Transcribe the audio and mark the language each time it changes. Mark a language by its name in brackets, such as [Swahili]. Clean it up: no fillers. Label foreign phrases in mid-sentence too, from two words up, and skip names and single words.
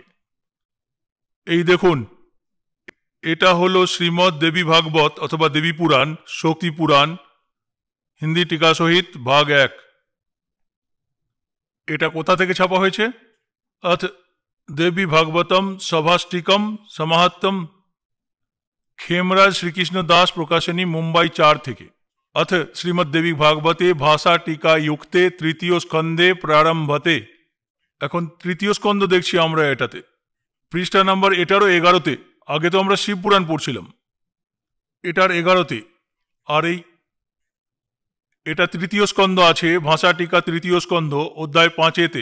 [Bangla] এই দেখুন, এটা হলো শ্রীমদ্ দেবী ভাগবত অথবা দেবী পুরাণ, শক্তি পুরাণ, হিন্দি টিকা সহিত ভাগ 1। এটা কোথা থেকে ছাপা হয়েছে? [Sanskrit] অথ দেবী ভাগবতম সভাষ্টিকম সমাহাত্তম, [Bangla] খেমরাজ শ্রীকৃষ্ণ দাস প্রকাশনী, মুম্বাই 4 থেকে। [Sanskrit] अथ श्रीमद्देवी भागवते भाषा टीका युक्ते तृतीय स्कंदे प्रारंभते। [Bangla] এখন তৃতীয় স্কন্দ দেখছি আমরা এটাতে, পৃষ্ঠা নাম্বার এটারও 11তে। আগে তো আমরা শিব পুরাণ পড়ছিলাম, এটার 11তে। আর এটা তৃতীয় স্কন্দ আছে, ভাষা টিকা তৃতীয় স্কন্দ অধ্যায় 5-এতে।